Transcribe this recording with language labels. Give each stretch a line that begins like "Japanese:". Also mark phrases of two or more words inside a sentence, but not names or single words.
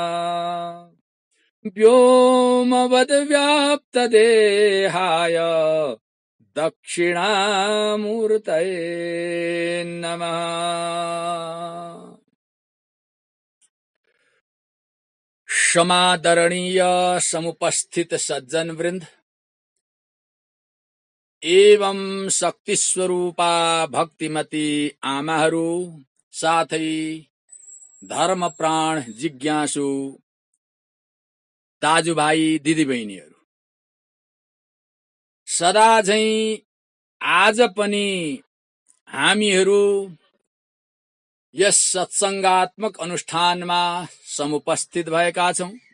Sanskrit: व्योमवद्व्याप्तदेहाय दक्षिणामूर्तये नमः।
Nepali: समादरणीय समुपस्थित सज्जन वृंद एवं शक्ति स्वरूपा भक्तिमती आमाहरू साथै धर्म प्राण जिज्ञासु दाजुभाइ दिदीबहिनीहरू, सदा झैं आज पनि हामीहरू यस सत्संगात्मक अनुष्ठानमा समुपस्थित भएका छौं।